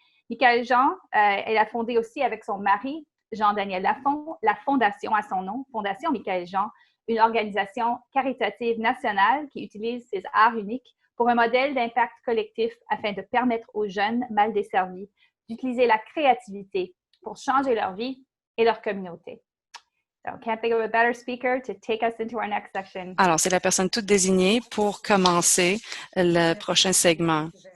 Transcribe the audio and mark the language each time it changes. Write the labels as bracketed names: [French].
[French] Michaëlle Jean, elle a fondé aussi avec son mari, Jean-Daniel Lafont, la Fondation à son nom, Fondation Michaëlle Jean, une organisation caritative nationale qui utilise ses arts uniques pour un modèle d'impact collectif afin de permettre aux jeunes mal desservis d'utiliser la créativité pour changer leur vie et leur communauté. [English] So, can't think of a better speaker to take us into our next section. [French] Alors, c'est la personne toute désignée pour commencer le prochain segment.